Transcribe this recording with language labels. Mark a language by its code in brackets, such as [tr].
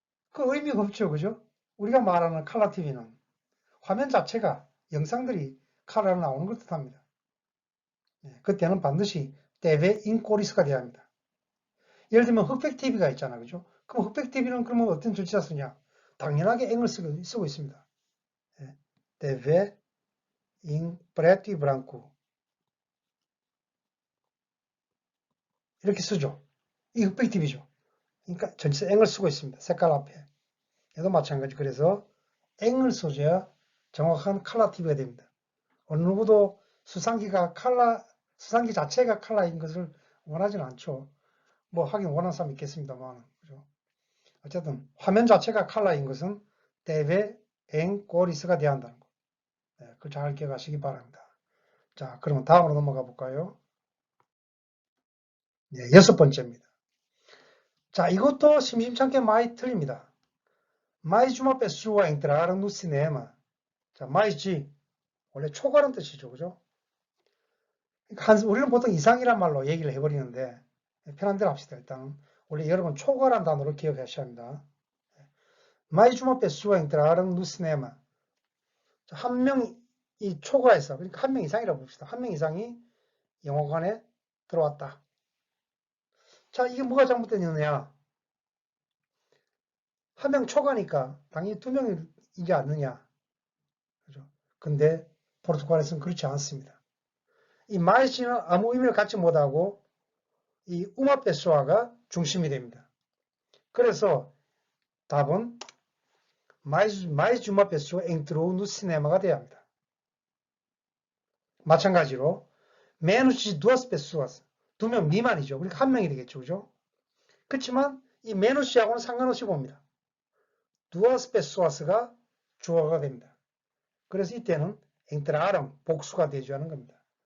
[ko] 그 의미가 없죠, 그죠? 우리가 말하는 컬러 TV는 화면 자체가 영상들이 컬러로 나오는 걸 뜻합니다. 그때는 반드시 deve in colores 가 돼야 합니다. 예를 들면 흑백 TV가 있잖아, 그죠? 그럼 흑백 TV는 그러면 어떤 조치사 쓰냐? 당연하게 eng을 쓰고 있습니다. deve in preto e branco 이렇게 쓰죠. 이 흑백 TV죠. 그러니까 전체 eng을 쓰고 있습니다. 색깔 앞에. 얘도 마찬가지. 그래서 eng을 써줘야 정확한 컬러 TV가 됩니다. 어느 누구도 수상기 자체가 컬러인 것을 원하지는 않죠. 뭐 하긴 원하는 사람 있겠습니다만, 그죠? 어쨌든 화면 자체가 컬러인 것은 deve en colores 가 돼야 한다는 거. 그걸 잘 기억하시기 바랍니다. 자, 그러면 다음으로 넘어가 볼까요? 네, 6번째입니다. 자, 이것도 심심찮게 많이 틀립니다. [pt] Mais uma pessoa entraram no cinema. [ko] 자, mais 원래 초과라는 뜻이죠, 그죠? 우리는 보통 이상이란 말로 얘기를 해버리는데 편한 대로 합시다. 일단 원래 여러분 초과란 단어로 기억하셔야 합니다. [pt] Mais uma pessoa entraram no cinema. [ko] 한 명이 초과해서 그러니까 한 명 이상이라고 봅시다. 한 명 이상이 영화관에 들어왔다. 자, 이게 뭐가 잘못되느냐? 한 명 초과니까 당연히 두 명이지 않느냐. 그죠? 근데 포르투갈에서는 그렇지 않습니다. 이 마이시는 아무 의미를 갖지 못하고 이 우마페소아가 중심이 됩니다. 그래서 답은 mais uma pessoa entrou no cinéma 가 돼야 합니다. 마찬가지로 menos de duas pessoas, 두 명 미만이죠. 그러니까 한 명이 되겠죠, 그죠? 그렇지만 이 menos하고는 상관없이 봅니다. duas pessoas 가 주어가 됩니다. 그래서 이때는 entraram 복수가 되죠 하는 겁니다.